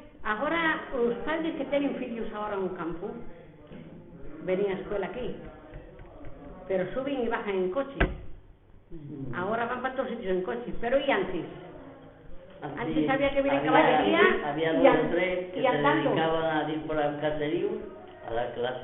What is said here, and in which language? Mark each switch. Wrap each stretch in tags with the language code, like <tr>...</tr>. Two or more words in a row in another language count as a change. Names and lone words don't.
<gl>Agora, os padres que teñen fillos agora no campo, venían a escuela aquí, pero suben e bajan en coche. Agora van para todos sitios en coche, pero e antes? Antes había que vir en caballería</gl> <es>había dos o tres que se dedicaban a ir por el caserío a la clase.</es>